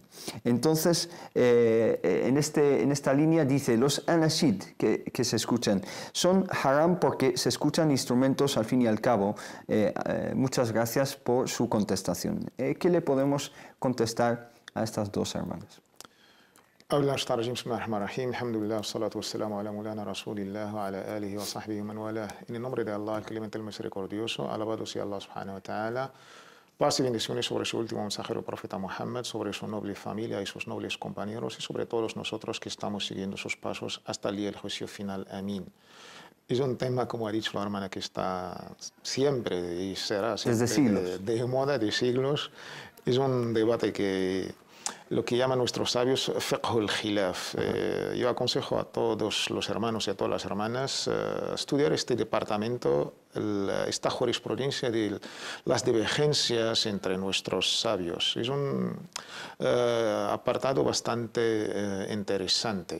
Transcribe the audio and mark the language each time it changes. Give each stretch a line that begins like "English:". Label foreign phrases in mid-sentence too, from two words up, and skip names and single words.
Spanish: Entonces, en esta línea dice: los anashid que se escuchan son haram porque se escuchan instrumentos al fin y al cabo. Muchas gracias por su contestación. ¿Qué le podemos contestar a estas dos hermanas?
Arabic: بسم الله الرحمن الرحيم الحمد لله والصلاة والسلام على مولانا رسول الله وعلى آله وصحبه ومن والاه.
Spanish: En el nombre de Allah, el clemente, el misericordioso, alabado sea Allah
Arabic: سبحانه وتعالى.
Spanish: Paz y bendiciones sobre su último mensajero, profeta Muhammad, sobre su noble familia y sus nobles compañeros, y sobre todos nosotros que estamos siguiendo sus pasos hasta el día del juicio final. Amén. Es un tema, como ha dicho la hermana, que está siempre y será siempre desde siglos, de moda, de siglos. Es un debate que lo que llaman nuestros sabios
Arabic: فقه الخلاف.
Spanish: Yo aconsejo a todos los hermanos y a todas las hermanas estudiar este departamento, esta jurisprudencia de las divergencias entre nuestros sabios. Es un apartado bastante interesante.